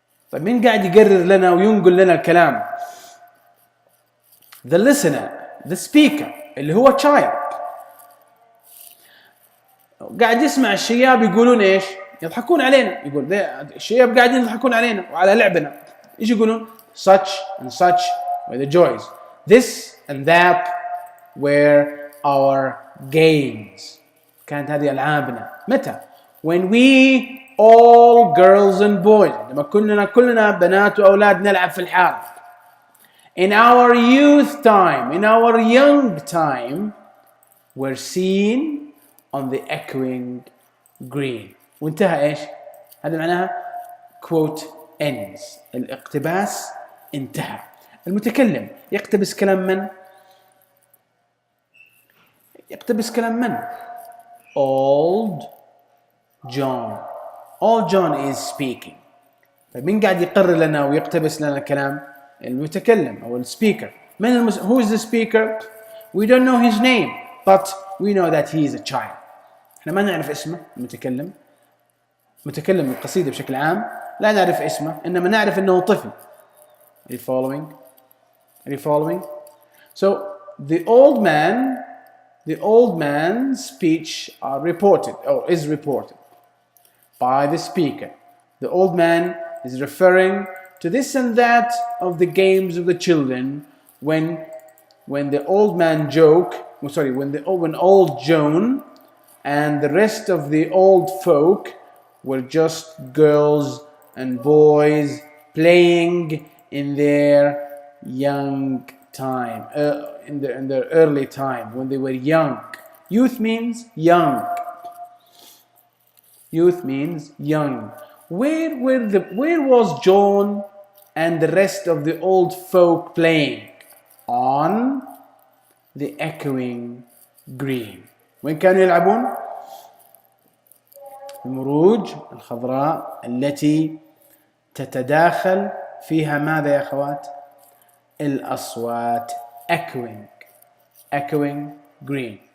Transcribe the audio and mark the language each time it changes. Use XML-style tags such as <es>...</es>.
<ar>طيب مين قاعد يقرر لنا وينقل لنا الكلام؟</ar> <en>The listener, the speaker,</en> <ar>اللي هو child. قاعد يسمع الشياب يقولون ايش؟ يضحكون علينا. يقول الشياب قاعدين يضحكون علينا وعلى لعبنا. ايش يقولون؟</ar> <en>Such and such were the joys. This and that were our games.</en> <ar>كانت هذه ألعابنا. متى؟</ar> <en>When we all girls and boys.</en> <ar>لما كلنا بنات وأولاد نلعب في الحارة.</ar> <en>In our youth time, in our young time, were seen on the echoing green.</en> <ar>وانتهى ايش؟ هذا معناها</ar> <en>quote ends.</en> <ar>الاقتباس انتهى. المتكلم يقتبس كلام من؟ يقتبس كلام من؟ Old John.</ar> <en>Old John is speaking.</en> <ar>طيب مين قاعد يقرر لنا ويقتبس لنا الكلام؟ المتكلم أو السبيكر.</ar> <en>Who is the speaker? We don't know his name, but we know that he is a child.</en> <ar>احنا ما نعرف اسمه المتكلم. متكلم القصيدة بشكل عام لا نعرف اسمه إنما نعرف إنه طفل.</ar> <en>Are you following? Are you following? So the old man's speech is reported by the speaker. The old man is referring to this and that of the games of the children when the old man when old Joan and the rest of the old folk were just girls and boys playing in their young time, in their early time, when they were young. Youth means young. Youth means young. Where was John and the rest of the old folk playing? On the echoing green.</en> <ar>وين كانوا يلعبون؟ المروج الخضراء التي تتداخل فيها ماذا يا أخوات؟ الأصوات.</ar> <en>echoing green.</en>